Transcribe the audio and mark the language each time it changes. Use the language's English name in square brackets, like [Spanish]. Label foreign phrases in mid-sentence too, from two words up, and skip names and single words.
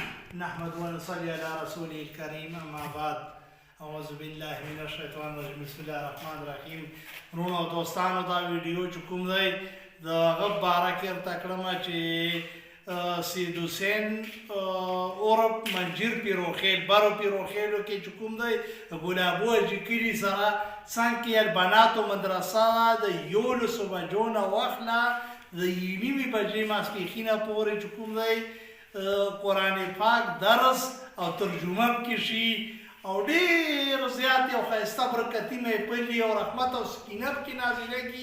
[Arabic] نحمد ونصلي على رسوله الكريم اما بعد اعوذ بالله من الشیطان الرجیم بسم الله الرحمن الرحیم. [Pashto] رونو دوستانو دا ویډیو چې کوم دی د هغه باره کې ورته کړم چې سید حسین اورب منجر پیروخیل برو پیروخیلو کې چې کوم دی ګلابو حاجي کلي سره څنګ کې البناتو مدرسه د 11 بجو نه واخله د 9 بجې ماسپښینه پورې چې کوم دی قرآن پاک درس او ترجمه کې شي او ډېر زیات یو ښایسته برکتي محفل او رحمت او سکینه پکې نازلېږي.